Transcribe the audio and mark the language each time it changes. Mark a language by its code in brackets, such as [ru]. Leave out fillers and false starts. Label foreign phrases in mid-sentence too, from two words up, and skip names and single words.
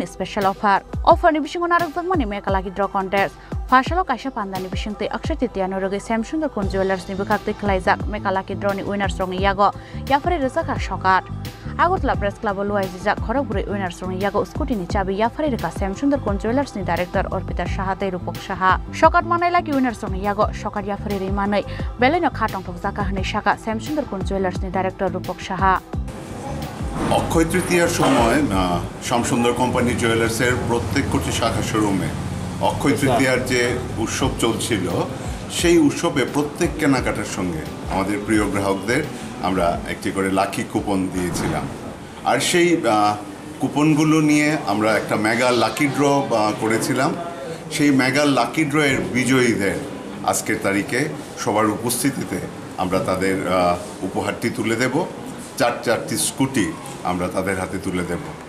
[en] special offer [trp] ni bishingo narakjakmani mekalaki [en] draw contest [trp] Pharshalo kaisa pandani bishingte okshaiti dianoroge Samsundar Jewelers ni bukhakte khlaijak mekalaki droni winners rongni yago yafare rizakha sokar Agartala Press Club luaijak khorokburi winners rongni yago uskoti ni chabi yafare rekha Samsundar Jewelers ni director Orpita Saha tei Rupok Saha Sokar manailaki winners rongni yago sokar yafare rimanai beleno khatong thokjaka hne shaka Samsundar Jewelers ni director Rupok Saha [bn] অক্ষয় তৃতীয়ার সময় শ্যামসুন্দর কোম্পানি জুয়েলার্সের প্রত্যেকটি শাখা শোরুমে অক্ষয় তৃতীয়ার যে উৎসব চলছিল সেই উৎসবে প্রত্যেক কেনাকাটার সঙ্গে আমাদের প্রিয় গ্রাহকদের আমরা একটি করে [en] lucky coupon [bn] দিয়েছিলাম আর সেই কুপনগুলো নিয়ে আমরা একটা [en] mega lucky draw [bn] করেছিলাম সেই [en] mega lucky draw's [bn] বিজয়ীদের আজকের তারিখে সবার উপস্থিতিতে আমরা তাদের উপহারটি তুলে দেব চারটি স্কুটি আমরা তাদের হাতে তুলে দেব